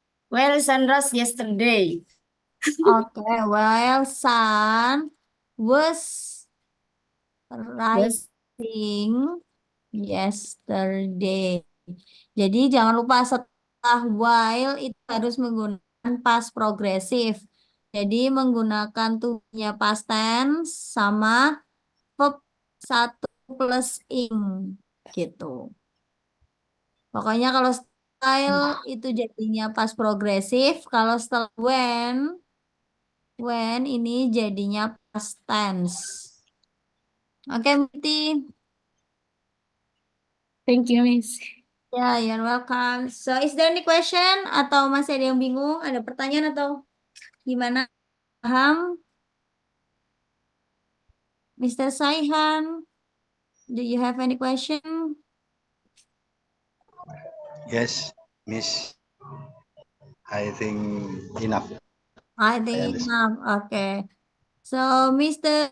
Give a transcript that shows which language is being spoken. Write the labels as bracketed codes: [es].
[en] Well, sunrise yesterday. okay, while sun was rising yesterday. [id] Jadi jangan lupa setelah while itu harus menggunakan past progresif. Jadi menggunakan tuhnya past tense sama verb satu plus ing gitu. Pokoknya kalau style itu jadinya past progresif, kalau setelah when ini jadinya past tense. Oke, Miti. [en] Thank you, Miss. [id] Ya, [en] you're welcome. So, is there any question? [id] Atau masih ada yang bingung? Ada pertanyaan atau gimana? Paham? [en] Mr. Saihan, do you have any question? Yes, Miss. I think enough. I think enough. Okay. So, Mr.